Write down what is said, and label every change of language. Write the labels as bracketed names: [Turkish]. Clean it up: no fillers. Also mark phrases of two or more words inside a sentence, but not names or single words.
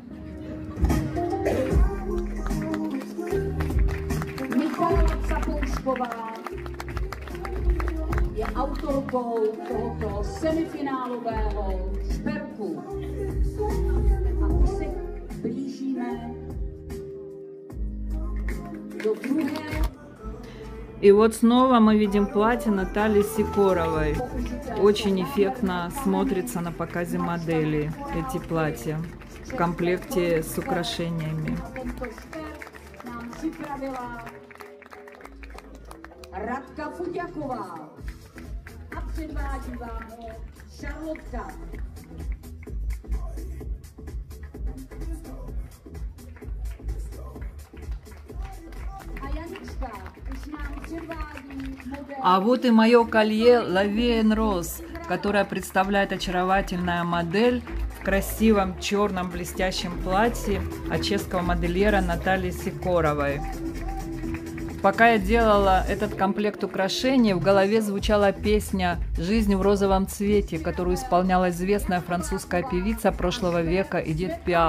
[Czech] Michala Capoušková je autorkou tohoto semifinálového šperku. A už se blížíme do druhé. [Russian] И вот снова мы видим платье Натальи Сикоровой. Очень эффектно смотрится на показе модели эти платья в комплекте с украшениями. [Czech] Radka Fuďaková a předvádí vám ho Charlotka. A Janička už nám předvádí model. [Russian] А вот и мое колье La Vie en Rose, которое представляет очаровательная модель в красивом черном блестящем платье от чешского модельера Натальи Сикоровой. Пока я делала этот комплект украшений, в голове звучала песня «Жизнь в розовом цвете», которую исполняла известная французская певица прошлого века Эдит Пиаф.